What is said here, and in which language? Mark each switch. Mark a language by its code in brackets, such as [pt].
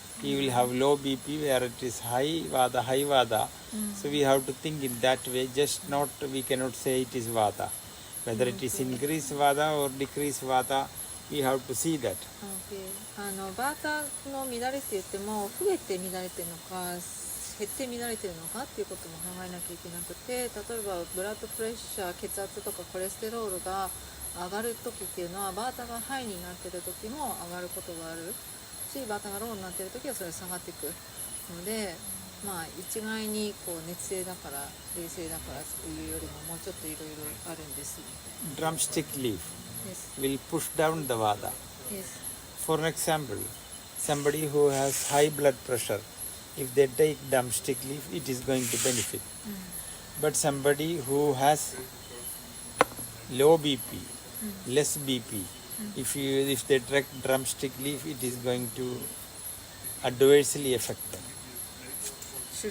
[en] He will have low BP where it is high vata. So we have to think in that way, just not, we cannot say it is vata. Whether it is increased vata or decreased vata, we have to see that. Okay. [ja] バータの乱れって言っても、増えて乱れてるのか、減って乱れてるのかっていうことも考えなきゃいけなくて、例えばブラッドプレッシャー、血圧とかコレステロールが上がる時っていうのは、バータがハイになってる時も上がることがあるし、バータがローになってる時はそれ下がっていくので、まあ一概にこう熱性だから冷静だからというよりももうちょっといろいろあるんですみたいな。 [en] Drumstick leaf Yes. will push down the vata. Yes. For an example, somebody who has high blood pressure, if they take drumstick leaf, it is going to benefit. But somebody who has low BP, less BP, if they take drumstick leaf, it is going to adversely affect them.